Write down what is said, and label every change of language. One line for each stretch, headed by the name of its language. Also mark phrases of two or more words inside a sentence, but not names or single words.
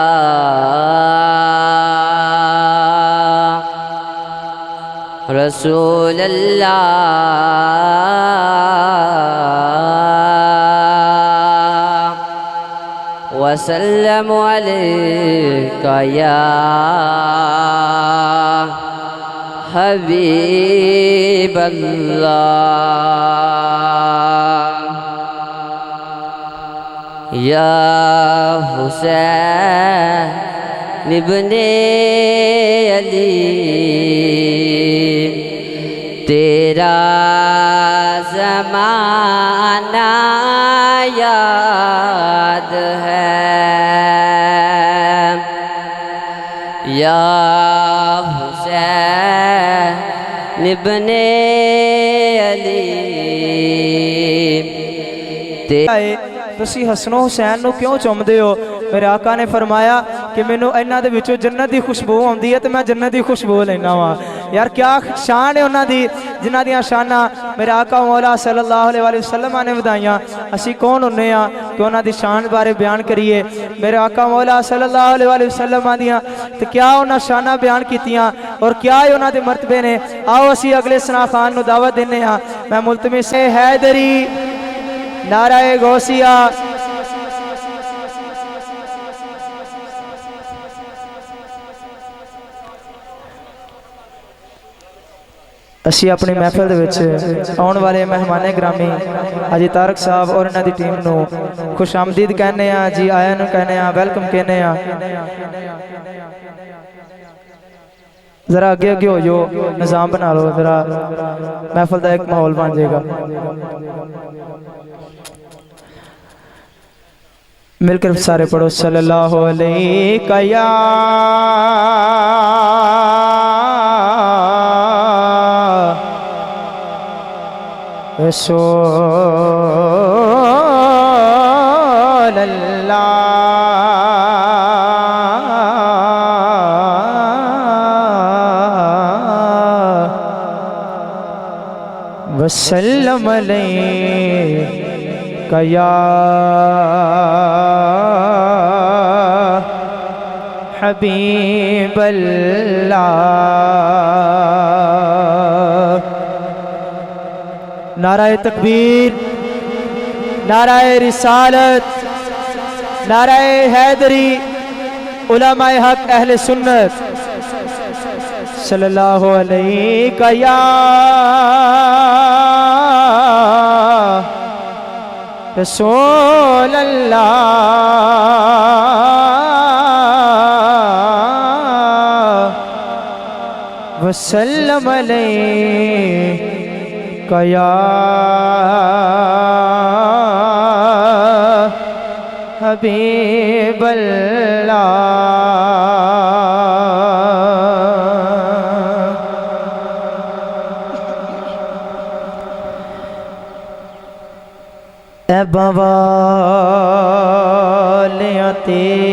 Arabic: رسول الله وسلم عليك يا حبيب الله يا حسين ابن
Urdu: علی تیرا زمانہ یاد ہے یا حسین ابن علی
Punjabi: تسی حسنو حسین نوں کیوں چمدے ہو؟ میرے آقا نے فرمایا کہ مینوں اینہاں دے وچوں جنت کی خوشبو آؤندی ہے تو میں جنت کی خوشبو لینا واں. یار کیا شان ہے اونہاں دی، جنہاں دیاں شاناں میرے آقا مولا
Arabic: صلى الله عليه وسلم
Punjabi: نے ودھائیاں. اسی کون ہونے آں کہ اونہاں دی شان بارے بیان کریے? میرے آقا مولا
Arabic: صلى الله عليه وسلم
Punjabi: دیاں تے کیا اونہاں شاناں بیان کیتیاں اور کیا ہی اونہاں دے مرتبے نے. آؤ اسی اگلے ثنا خوان نوں دعوت دینے آں۔ میں ملتمس حیدری، نعرۂ غوثیہ، اسی اپنی محفل دے وچ آنے والے مہمان گرامی حاجی طارق صاحب اور اینہاں دی ٹیم نوں خوش آمدید کہنے آں، جی آیاں نوں کہنے آں، ویلکم کہنے آں. ذرا اگے اگے ہو جو,
Urdu: نظام بنا لو ذرا، محفل کا ایک ماحول بن جائے گا. مل کر سارے پڑھو
Arabic: صلى الله عليه يا رسول الله وسلم عليك يا حبيب الله.
Urdu: نعرۂ تکبیر، نعرۂ رسالت، نعرۂ حیدری، علمائے حق اہلِ سنت
Arabic: صلى الله عليه يا رسول الله وسلم عليك يا حبيب الله.
Punjabi: اے بوالیاں تے